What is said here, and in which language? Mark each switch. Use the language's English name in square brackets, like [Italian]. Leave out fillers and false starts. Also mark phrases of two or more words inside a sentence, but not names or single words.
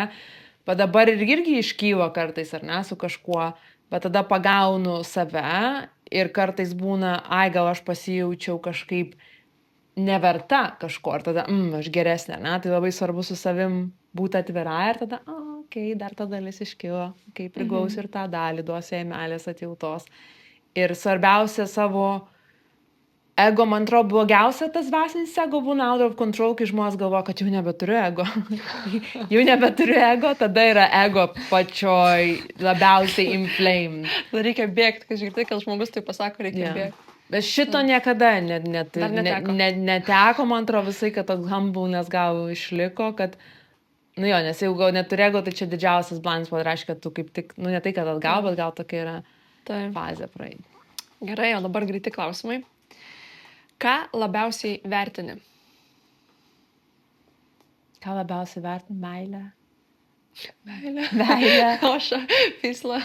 [Lithuanian] Bet dabar irgi iškyla kartais, ar ne, su kažkuo, bet tada pagaunu save ir kartais būna, gal aš pasijaučiau kažkaip neverta kažko, ir tada, aš geresnė, ne, tai labai svarbu su savim būti atvira ir tada, dar ta dalis iškilo, kai prigausiu ir tą dalį, duosiu jai meilės atjautos. Ir svarbiausia savo ego, man atrodo, blogiausia tas dvasinis ego būna [English] out of control, [Lithuanian] kai žmonės galvoja, kad jau nebeturiu ego. Jau nebeturiu ego, tada yra ego pačioj labiausiai inflamed. Tada reikia bėgti, kai žiūrėti, kad žmogus tai pasako, reikia bėgti. Bet šito niekada Dar neteko. neteko, man atrodo, visai, kad toks humbleness gal išliko, kad, nes jeigu gal neturi ego, tai čia didžiausias [English] blind spot, [Lithuanian] reiškia, kad tu kaip tik, ne tai, kad atgal, bet gal tokia yra fazė praeiti. Gerai, o dabar greiti klausimai. Ką labiausiai vertini? Ką labiausiai vertini? Meilę. Meilę. Oša, pisla.